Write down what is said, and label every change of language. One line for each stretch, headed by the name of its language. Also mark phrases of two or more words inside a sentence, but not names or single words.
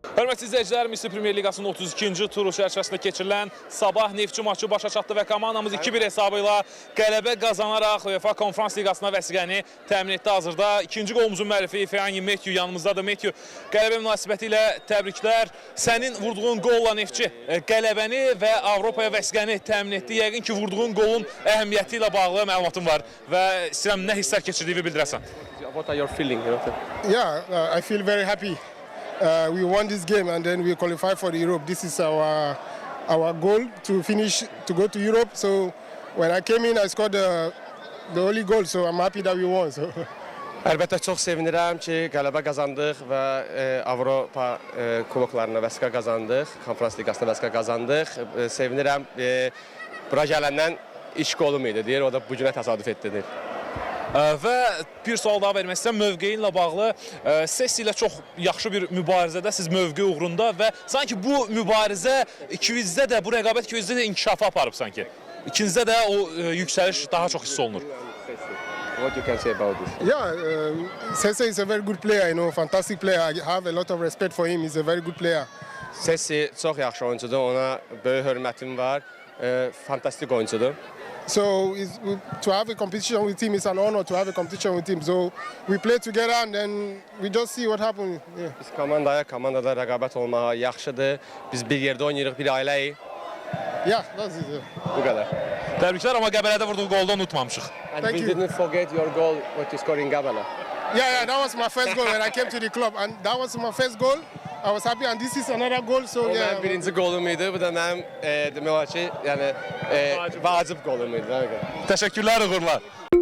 Azerbaijani: Hörmətli izləyicilər, Misir Premyer Liqasının 32-ci turu çərçivəsində keçirilən Sabah Neftçi maçı başa çatdı və komandamız 2-1 hesabı ilə qələbə qazanaraq UEFA Konferans Liqasına vəsiqəni təmin etdi. Hazırda ikinci qolumuzun müəllifi Feanyi Metyu yanımızdadır. Metyu, qələbə münasibəti ilə təbriklər. Sənin vurduğun qolla Neftçi qələbəni və Avropaya vəsiqəni təmin etdi. Yəqin ki, vurduğun qolun əhəmiyyəti ilə bağlı məlumatın var və istəyirəm nə hisslər keçirdiyini bildirəsən.
English: What are your feelings? Yeah, I feel very happy. We won this game and then we qualify for the Europe. This is our goal to finish to go to Europe. So when I came in, I scored the only goal. So I'm happy that we won. So.
Azerbaijani: Əlbəttə çox sevinirəm ki, qələbə qazandıq və Avropa kuboklarına vəsiqə qazandıq, Konferans Liqasına vəsiqə qazandıq. Sevinirəm. Bura gələndən iş qolum idi deyir, o da bu günə təsadüf etdi. Və bir sual daha vermək istəyirəm, mövqeyinlə bağlı. Sessi ilə çox yaxşı bir mübarizədə siz mövqe uğrunda və sanki bu mübarizə ikinizdə də, bu rəqabət ikinizdə də inkişafa aparıb sanki. İkinizdə də o yüksəliş daha çox hiss olunur.
English: What you can say about this? Yeah, Sesse is a very good player, you know, fantastic player. I have a lot of respect for him. He's a very good player.
Azerbaijani: Sessi çox yaxşı oyuncudur, ona böyük hörmətim var. Fantastik oyuncudur.
English: So to have a competition with him, it's an honor to have a competition with him. So we play together and then we just see what happens. Yeah.
Azerbaijani: Biz komandada rəqabət olmağa yaxşıdır. Biz bir yerdə oynayırıq, bir ailəyik.
English: Yeah, that's it. Yeah.
Azerbaijani: Bu qədər. Təbriklər, amma Qəbələdə vurduğu qolda unutmamışıq.
English: And Thank we you. didn't forget your goal, what you scored in Qəbələ. Yeah, that was my first goal when I came to the club, and that was my first goal. I was happy, and this is another goal. So
Azerbaijani: O
English: yeah.
Azerbaijani: mənim birinci qolum idi, bu da mənim demək olar ki, yəni vacib qolum idi. Təşəkkürlər, uğurlar.